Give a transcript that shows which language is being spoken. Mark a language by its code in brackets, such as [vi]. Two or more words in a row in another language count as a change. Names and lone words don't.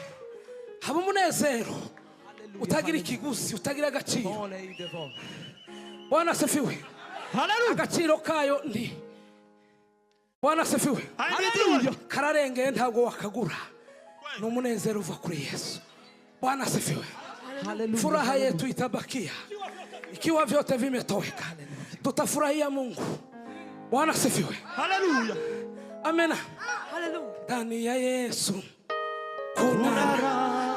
[rw] Haba umunezero utagira ikiguzi, utagira agaciro. [sw] Bwana asifiwe. Hallelujah. [rw] Agaciro kayo ndi. [sw] Bwana asifiwe. [rw] Hallelujah. Kararengeye ntabwo wakagura. N'umunezero uva kuri Yesu. [sw] Bwana asifiwe. Furaha yetu itabakia ikiwa vyote vimetoweka. tutafurahia Mungu. Bwana asifiwe. Haleluya. Amena. Haleluya. Ndani ya Yesu kuna raha.